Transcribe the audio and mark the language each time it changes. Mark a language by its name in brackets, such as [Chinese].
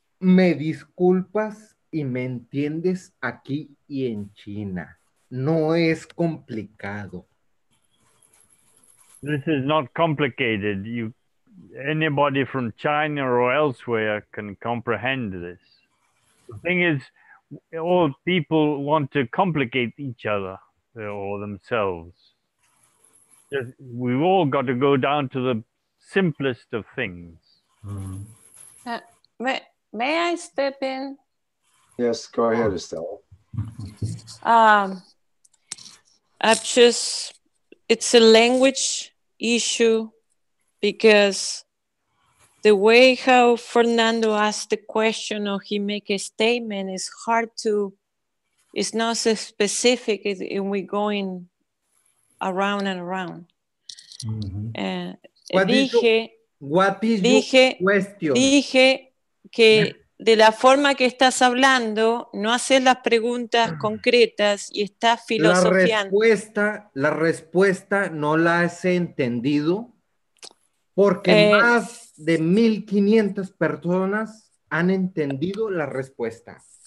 [Spanish] Me disculpas y me entiendes aquí y en China. No es complicado. [English] This is not complicated. Anybody from China or elsewhere can comprehend this. The thing is, all people want to complicate each other or themselves. We've all got to go down to the simplest of things. May I step in? Yes, go ahead, Estella. It's a language issue because the way how Fernando asked the question or he make a statement is hard to, it's not so specific and we're going around and around. [Spanish] Dije que de la forma que estás hablando, no haces las preguntas concretas y estás filosofiando. La respuesta no la has entendido porque más de 1,500 personas han entendido la respuesta.